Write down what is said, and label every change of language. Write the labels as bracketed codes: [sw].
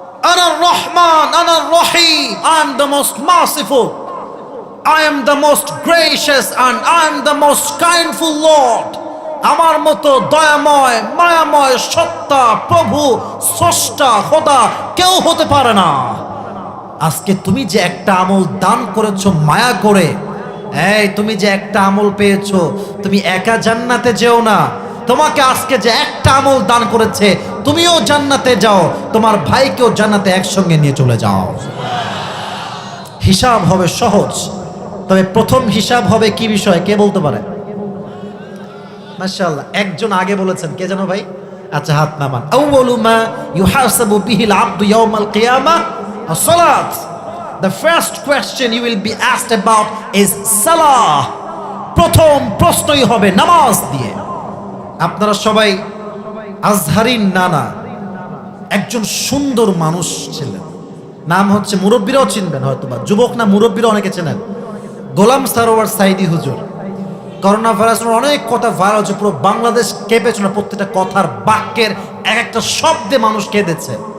[ar] আনা রহমান, আনা রহিম, [en] I am the most merciful, I am the most gracious and I am the most kindful Lord. [bn] আমার মতো দয়াময়, মায়াময় সত্তা, প্রভু, স্রষ্টা, খোদা কেউ হতে পারে না। আজকে তুমি যে একটা আমল দান করেছো মায়া করে, এই তুমি যে একটা আমল পেয়েছো, তুমি একা জান্নাতে যেও না, তোমাকে আজকে যে একটা আমল দান করেছে তুমিও জান্নাতে যাও, তোমার ভাইকেও জান্নাতে একসঙ্গে নিয়ে চলে যাও। হিসাব হবে সহজ, তবে প্রথম হিসাব হবে কি বিষয়, কে বলতে পারে? মাশাআল্লাহ, একজন আগে বলেছেন, কে জানো ভাই? আচ্ছা হাত নামান। [ar] আউয়ালু মা ইউহাসাবু বিহিল আবদু ইয়াউমাল কিয়ামাহ as-সালাত। [en] The first question you will be asked about is সালাহ। [bn] প্রথম প্রশ্নই হবে নামাজ দিয়ে। আপনারা সবাই আজহারির নানা একজন সুন্দর মানুষ ছিলেন, নাম হচ্ছে, মুরব্বীরাও চিনবেন হয়তোবা, যুবক না মুরব্বীরা অনেকে চেনেন, গোলাম সারোয়ার সাইদি হুজুর। করোনা ভাইরাসের অনেক কথা ভাইরাল হচ্ছে, পুরো বাংলাদেশ কেঁপেছিল, প্রত্যেকটা কথার বাক্যের এক একটা শব্দে মানুষ কেঁদেছে।